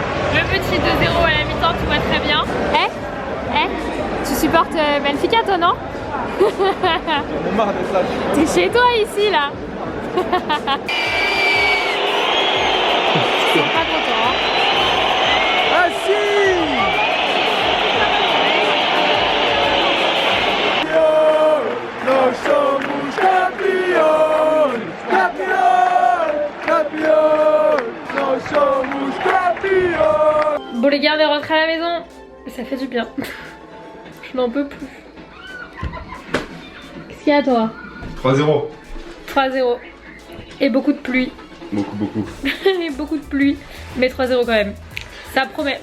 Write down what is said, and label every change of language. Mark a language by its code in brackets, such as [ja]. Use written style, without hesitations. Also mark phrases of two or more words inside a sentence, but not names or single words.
[fr] Le petit 2-0 à la mi-temps, tout va très bien. Tu supportes Benfica toi, non? J'en ai marre d'être là. T'es chez toi ici là. Ils sont pas contents hein. Ah si! [pt] Nós somos campeões! Campeões! Nós somos campeões! [fr] Bon les gars, on est rentrés à la maison. Ça fait du bien. Je n'en peux plus. Qu'est-ce qu'il y a toi? 3-0. 3-0. Et beaucoup de pluie. Beaucoup. Et beaucoup de pluie. Mais 3-0 quand même. Ça promet.